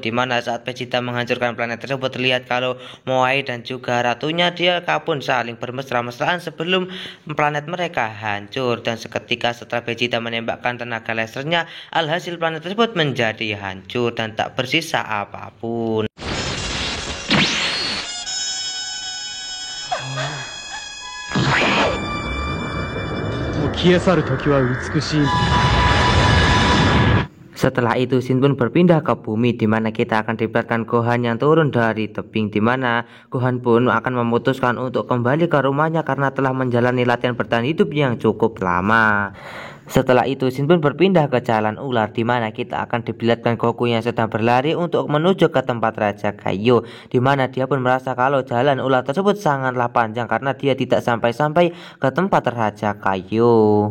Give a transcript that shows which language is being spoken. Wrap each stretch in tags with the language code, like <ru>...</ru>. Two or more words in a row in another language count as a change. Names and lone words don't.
<id>Di mana saat Vegeta menghancurkan planet tersebut, terlihat kalau Moai dan juga ratunya dia pun saling bermesra-mesraan sebelum planet mereka hancur. Dan seketika setelah Vegeta menembakkan tenaga lasernya, alhasil planet tersebut menjadi hancur dan tak bersisa apapun.</id> <ja>消え去る時は美しい。</ja> <id>Setelah itu Shin pun berpindah ke bumi, di mana kita akan dilihatkan Gohan yang turun dari tebing, di mana Gohan pun akan memutuskan untuk kembali ke rumahnya karena telah menjalani latihan bertahan hidup yang cukup lama. Setelah itu Shin pun berpindah ke jalan ular, di mana kita akan diperlihatkan Goku yang sedang berlari untuk menuju ke tempat Raja Kaio, di mana dia pun merasa kalau jalan ular tersebut sangatlah panjang karena dia tidak sampai-sampai ke tempat Raja Kaio.</id>